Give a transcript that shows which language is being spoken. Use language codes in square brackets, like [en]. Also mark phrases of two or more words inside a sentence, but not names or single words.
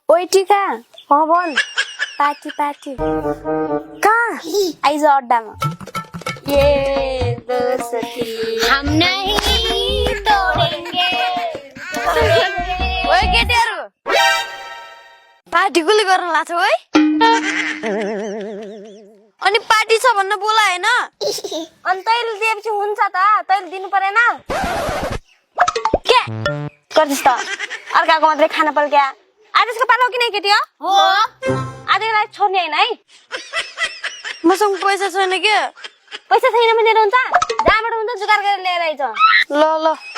[ne] पार्टी कहाँ बोल पार्टी कहाँ आइज अड्डामा [hi] ये दोस्ती हम नहीं तोड़ेंगे [ne] ओए केटीहरु पार्टी कुली गर्न लाग्छ ओइ अनि पार्टी छ भन्न बोला हैन अनि तैले दिएपछि हुन्छ त तैले दिनु परेन के गर्दिस त अर्काको मात्रै खाना पर्छ क्या आजको पालो किन केटी हो आजलाई छोड्ने हैन है मसँग पैसा छैन के पैसा छैन भने हुन्छ जहाँबाट हुन्छ जुगाड गरेर ल्याएर आइज ल